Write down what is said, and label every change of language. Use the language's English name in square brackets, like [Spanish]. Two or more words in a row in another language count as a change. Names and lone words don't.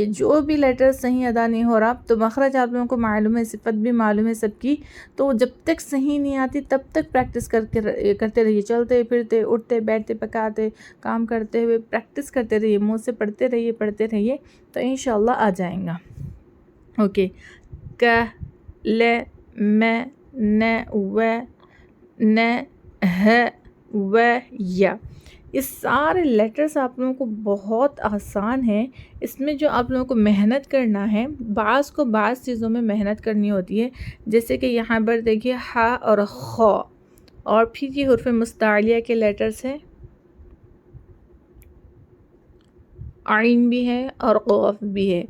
[Urdu] جو بھی لیٹر صحیح ادا نہیں ہو رہا تو مخرج آپ لوگوں کو معلوم ہے، صفت بھی معلوم ہے سب کی، تو جب تک صحیح نہیں آتی تب تک پریکٹس کرتے رہیے. چلتے پھرتے، اٹھتے بیٹھتے، پکاتے، کام کرتے ہوئے پریکٹس کرتے رہیے. منہ سے پڑھتے رہیے تو انشاءاللہ آ جائیں گا. اوکے، ک، ل، م، ن، و، ن، ہ، و، یا. یہ سارے لیٹرز آپ لوگوں کو بہت آسان ہیں. اس میں جو آپ لوگوں کو محنت کرنا ہے، بعض چیزوں میں محنت کرنی ہوتی ہے. جیسے کہ یہاں پر دیکھیے ح اور خ، اور پھر یہ حرف مستعلیہ کے لیٹرز ہیں، عین بھی ہے اور قاف بھی ہے.